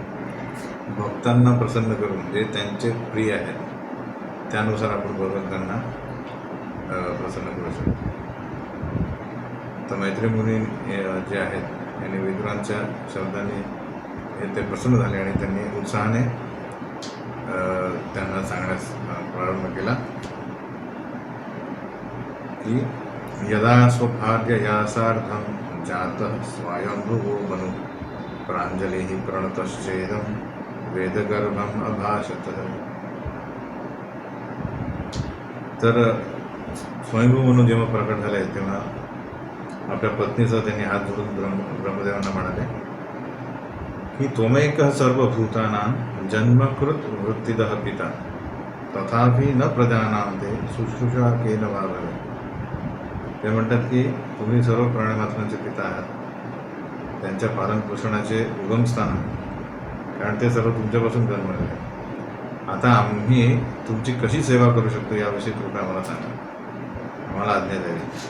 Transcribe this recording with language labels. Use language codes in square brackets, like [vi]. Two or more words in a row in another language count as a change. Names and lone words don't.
[mr] भक्तांना प्रसन्न करून जे त्यांचे प्रिय आहेत त्यानुसार आपण भगवंतांना प्रसन्न करू शकतो. तर मैत्री मुनी जे आहेत यांनी विदुरांच्या शब्दांनी ते प्रसन्न झाले आणि त्यांनी उत्साहाने त्यांना सांगण्यास प्रारंभ केला की [sa] यदा स्वभाग्य यासार्धं जातः स्वयंभुवो मनु प्राञ्जलिः प्रणतश्चेदं वेदगर्भम् अभाषत. [mr] तर स्वयंभू म्हणून जेव्हा प्रकट झाले तेव्हा आपल्या पत्नीसह त्यांनी हात जोडून ब्रह्मदेवांना म्हणाले की [sa] त्वमेकः सर्वभूतानां जन्मकृत वृत्तिदः पिता तथापि न प्रजानान्ते शुश्रूषा केन वा भवेत्. [mr] ते म्हणतात की तुम्ही सर्व प्राणीमात्रांचे पिता आहात, त्यांच्या पालनपोषणाचे उगमस्थान आहे, कारण ते सर्व तुमच्यापासून जन्मलेले आहे. आता आम्ही तुमची कशी सेवा करू शकतो याविषयी कृपया आम्हाला सांगा, आम्हाला आज्ञा द्यावी.